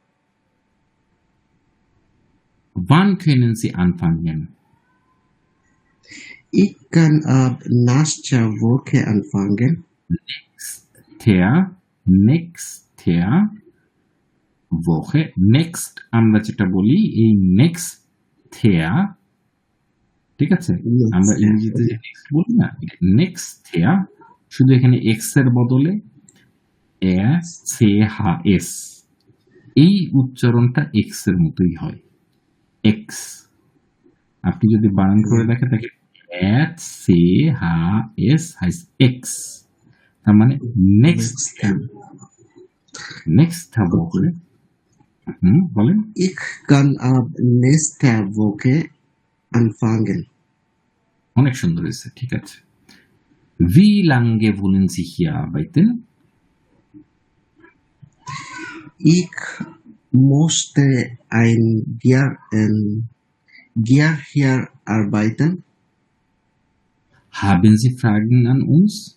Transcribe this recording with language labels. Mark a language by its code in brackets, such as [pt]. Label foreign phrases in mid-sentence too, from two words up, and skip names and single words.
[de] Wann können Sie anfangen? Ich kann ab nächster Woche anfangen. Nächster Woche. [bn] Next আমরা যেটা বলি, এই next ঠিক আছে, আমরা ইংরেজিতে যে next বলি না, next শুধু এখানে এক্স এর বদলে এস, এই উচ্চারণটা এক্স এর মতোই হয়, এক্স। আপনি যদি বানান করে দেখেন তাকে এস heißt এক্স, তার মানে [de] nächst Woche. [bn] বলেন। [de] Ich kann ab nächster Woche anfangen. [bn] অনেক সুন্দর হয়েছে, ঠিক আছে। [de] Wie lange wollen Sie hier arbeiten? Ich möchte ein Jahr hier arbeiten. Haben Sie Fragen an uns?